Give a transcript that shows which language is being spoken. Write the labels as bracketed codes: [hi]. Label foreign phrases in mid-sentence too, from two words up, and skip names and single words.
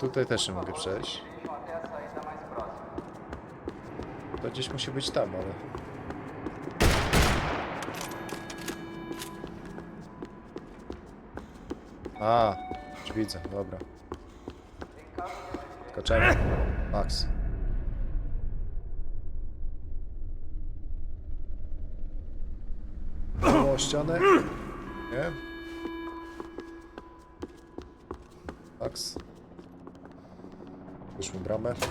[pl] Tutaj też [pt] que, [pl] nie [pt] por [pl] mogę [pt] favor, [pl] przejść. [pt] se dirijam até a saída mais próxima. [pl] To gdzieś musi być tam, ale... A, już widzę, dobra. [pt] Em caso de emergência, [pl] Skaczemy. Max. O, ścianę. Nie? Max. Puszczmy bramę.